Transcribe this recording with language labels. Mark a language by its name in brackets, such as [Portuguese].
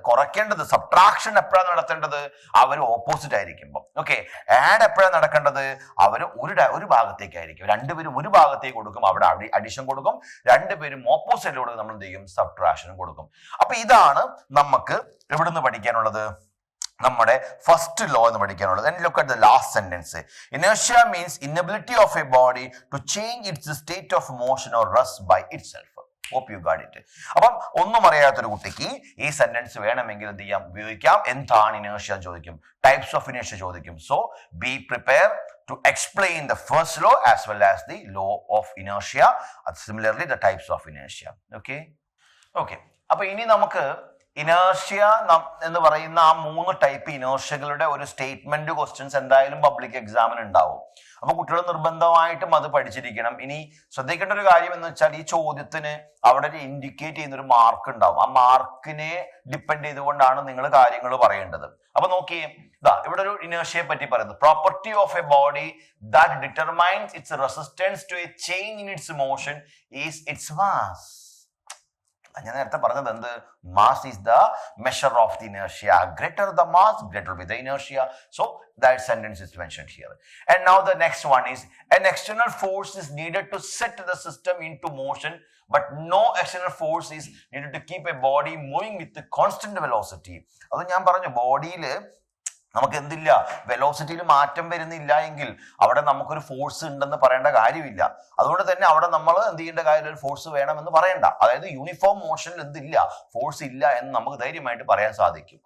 [Malayalam] കുറയ്ക്കേണ്ടത്, subtraction എപ്പോഴാണ് നടത്തേണ്ടത്? അവർ opposite ആയിരിക്കുമ്പോൾ. ഓക്കെ, ആഡ് എപ്പോഴാണ് നടക്കേണ്ടത്? അവർ ഒരു ഭാഗത്തേക്കായിരിക്കും. രണ്ടുപേരും ഒരു ഭാഗത്തേക്ക് കൊടുക്കും, അവിടെ അഡിഷൻ കൊടുക്കും. രണ്ടുപേരും ഓപ്പോസിറ്റ് കൊടുക്കും, നമ്മൾ എന്ത് ചെയ്യും? സബ്ട്രാക്ഷനും കൊടുക്കും. അപ്പൊ ഇതാണ് നമുക്ക് എവിടുന്ന് പഠിക്കാനുള്ളത്? നമ്മുടെ ഫസ്റ്റ് ലോ എന്ന് പഠിക്കാനുള്ളത്. [English] And look at the last sentence. Inertia means inability of a body to change its state of motion or rest by itself. Hope you got it. [Malayalam] അപ്പം ഒന്നും അറിയാത്തൊരു കുട്ടിക്ക് ഈ സെന്റൻസ് വേണമെങ്കിൽ എന്ത് ചെയ്യാം? ഉപയോഗിക്കാം. എന്താണ് ഇനേർഷ്യ ചോദിക്കും, ടൈപ്സ് ഓഫ് ഇനേർഷ്യ ചോദിക്കും. [English] So be prepare to explain the first law as well as the law of inertia, similarly the types of inertia. Okay. [Malayalam] അപ്പൊ ഇനി നമുക്ക് ഇനേർഷ്യ എന്ന് പറയുന്ന ആ 3 ടൈപ്പ് ഇനേർഷ്യകളുടെ ഒരു സ്റ്റേറ്റ്മെന്റ് ക്വസ്റ്റ്യൻസ് എന്തായാലും പബ്ലിക് എക്സാമിന് ഉണ്ടാവും. അപ്പൊ കുട്ടികൾ നിർബന്ധമായിട്ടും അത് പഠിച്ചിരിക്കണം. ഇനി ശ്രദ്ധിക്കേണ്ട ഒരു കാര്യം എന്ന് വെച്ചാൽ ഈ ചോദ്യത്തിന് അവിടെ ഇൻഡിക്കേറ്റ് ചെയ്യുന്ന ഒരു മാർക്ക് ഉണ്ടാവും. ആ മാർക്കിനെ ഡിപ്പെൻഡ് ചെയ്തുകൊണ്ടാണ് നിങ്ങൾ കാര്യങ്ങൾ പറയേണ്ടത്. അപ്പൊ നോക്കിയേ, ഇവിടെ ഒരു ഇനേർഷ്യയെ പറ്റി പറയുന്നു. [English] Property of a body that determines its resistance to a change in its motion is its mass. [Malayalam] ഞാൻ നേരത്തെ പറഞ്ഞത് എന്ത്? [English] Mass is the measure of the inertia. Greater the mass, greater will be the inertia. So that sentence is mentioned here. And now the next one is, an external force is needed to set the system into motion, but no external force is needed to keep a body moving with the constant velocity. [Malayalam] അത് ഞാൻ പറഞ്ഞു, ബോഡിയിൽ നമുക്ക് എന്തില്ല, വെലോസിറ്റിയിൽ മാറ്റം വരുന്നില്ല എങ്കിൽ അവിടെ നമുക്കൊരു ഫോഴ്സ് ഉണ്ടെന്ന് പറയേണ്ട കാര്യമില്ല. അതുകൊണ്ട് തന്നെ അവിടെ നമ്മൾ എന്ത് ചെയ്യേണ്ട കാര്യം, ഒരു ഫോഴ്സ് വേണമെന്ന് പറയണ്ട. അതായത് യൂണിഫോം മോഷനിൽ എന്തില്ല, ഫോഴ്സ് ഇല്ല എന്ന് നമുക്ക് ധൈര്യമായിട്ട് പറയാൻ സാധിക്കും.